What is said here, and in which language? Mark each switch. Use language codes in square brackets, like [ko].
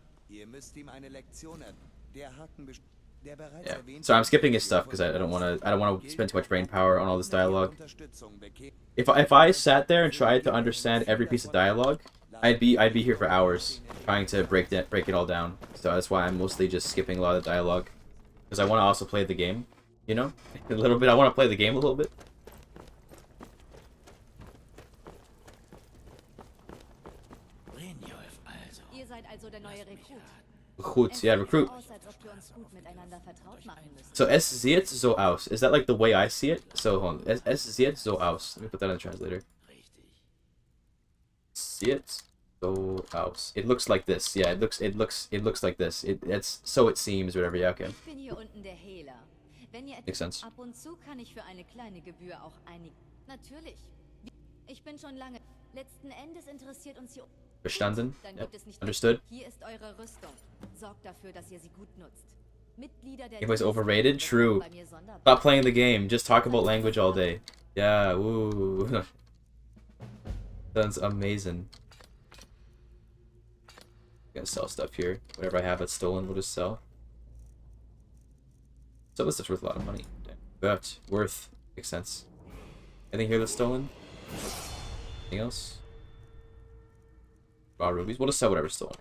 [de] Ihr müsst ihm eine Lektion der Haken der bereits [en] Yeah. [de] erwähnte [en] So I'm skipping his stuff because I don't want to spend too much brain power on all this dialogue. If I sat there and tried to understand every piece of dialogue, I'd be here for hours trying to break it all down. So that's why I'm mostly just skipping a lot of the dialogue because I want to also play the game, you know, a little bit. I want to play the game a little bit. [de] Ihr seid also der neue Rekrut. [en] Recruits, yeah, recruit. [de] Aus, als ob wir uns gut miteinander vertraut machen müssen. So es sieht so aus. [en] Is that like the way I see it? So hold on. [de] Es sieht so aus. [en] Let me put that in the translator. [de] Sieht so aus. [en] It looks like this. Yeah, it looks like this. It's so it seems, whatever. Yeah, okay. [de] Ich bin hier unten der Hehler. Wenn ihr [en] Makes sense. [de] ab und zu kann ich für eine kleine Gebühr auch einig. Natürlich. Ich bin schon lange. Letzten Endes interessiert uns hier. Verstanden? Dann [en] Yep. [de] gibt es nicht. [en] Understood. [de] Hier ist eure Rüstung. Sorgt dafür, dass ihr sie gut nutzt. Mitglieder der [en] Game was overrated? True. [de] bei mir sonderbar. [en] Stop playing the game. Just talk about language all day. Yeah, woo. Sounds amazing. Gonna sell stuff here. Whatever I have that's stolen, we'll just sell. So this stuff's worth a lot of money. But worth makes sense. Anything here that's stolen? Anything else? Raw rubies. We'll just sell whatever's stolen.